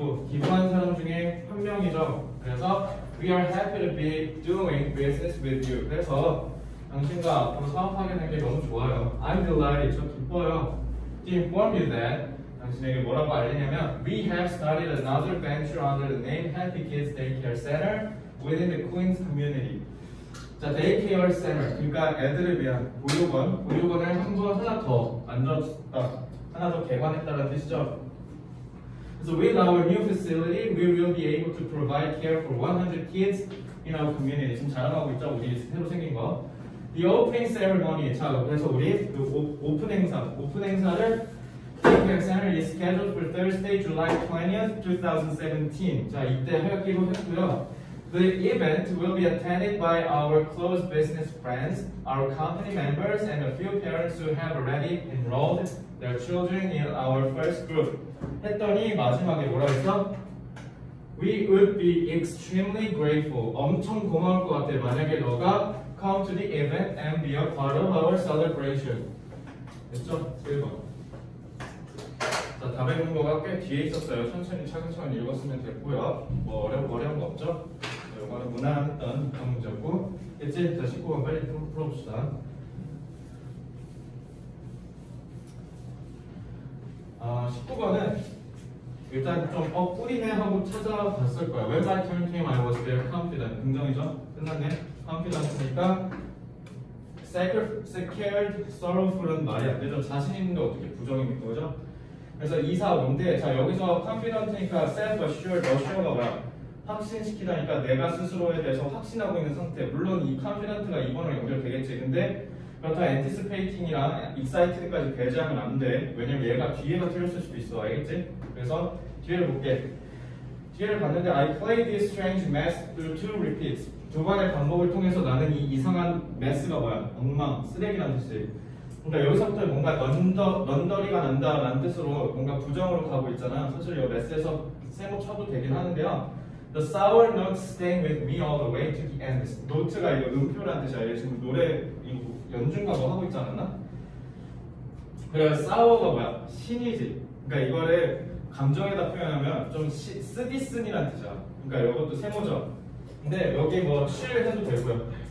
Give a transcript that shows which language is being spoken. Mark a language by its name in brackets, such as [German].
[Korean] 기부한 사람 중에 한 명이죠. 그래서 [English] we are happy to be doing business with you. [Korean] 그래서 당신과 앞으로 사업하게 된 게 너무 좋아요. [English] I'm delighted. [Korean] 저 기뻐요. [English] To inform you that [Korean] 당신에게 뭐라고 알리냐면 [English] We have started another venture under the name Happy Kids Daycare Center within the Queens community. 자, Daycare Center. [Korean] 그러니까 애들을 위한 보육원을 하나 더 만들었다. 하나 더 개관했다는 뜻이죠. [English] So with our new facility, we will be able to provide care for 100 kids in our community. [Korean] 지금 자랑하고 있죠? 우리 새로 생긴 거. [English] The opening ceremony. [Korean] 자, 그래서 우리 그 오픈 행사를 Daycare [English] Olympic Center is scheduled for Thursday, July 20th, 2017. [Korean] 자, 이때 하기로 했고요. [English] The event will be attended by our close business friends, our company members, and a few parents who have already enrolled their children in our first group. [Korean] 했더니 마지막에 뭐라 했어? [English] We would be extremely grateful. [Korean] 엄청 고마울 것 같아. 만약에 너가 [English] come to the event and be a part of our celebration. [Korean] 됐죠? 1번. 자, 답에 있는 거가 꽤 뒤에 있었어요. 천천히 차근차근 읽었으면 됐고요. 뭐 어려운 거 없죠? 이거는 무난했던 그런 문제고. 이제 자, 19번 빨리 풀어봅시다. 19번은 일단 좀 뿌리네 하고 찾아봤을 거야. [English] When my turn came, I was very confident. [Korean] 긍정이죠? 끝났네. confident니까 scared, sorrowful은 말이 안 되죠. 자신 있는데 어떻게 부정입니까? 그죠? 그래서 2, 4, 5인데 자 여기서 confident니까 self assured, assured가 뭐야? 확신시키다니까 내가 스스로에 대해서 확신하고 있는 상태. 물론 이 confident가 2번으로 연결되겠지. 근데 그렇다고 anticipating이랑 excited까지 배제하면 안 돼. 왜냐면 얘가 뒤에가 틀렸을 수도 있어. 알겠지? 그래서 뒤에를 볼게. 뒤에를 봤는데 [English] I played this strange mess through 2 repeats. [Korean] 두 번의 반복을 통해서 나는 이 이상한 mess가 뭐야? 엉망, 쓰레기라는 뜻이. 그러니까 여기서부터 뭔가 넌더리가 난다라는 뜻으로 뭔가 부정으로 가고 있잖아. 사실 이 mess에서 세모 쳐도 되긴 하는데요. [English] The sour notes staying with me all the way to the end. [Korean] 노트가 이거 음표라는 뜻이야. 지금 노래 이거 연주가 뭐 하고 있지 않았나? 그래, sour가 뭐야? 신이지. 그러니까 이거를 감정에다 표현하면 좀 쓰디쓴이라는 뜻이야. 그러니까 이것도 세모죠. 근데 여기 뭐 chill 해도 되고요.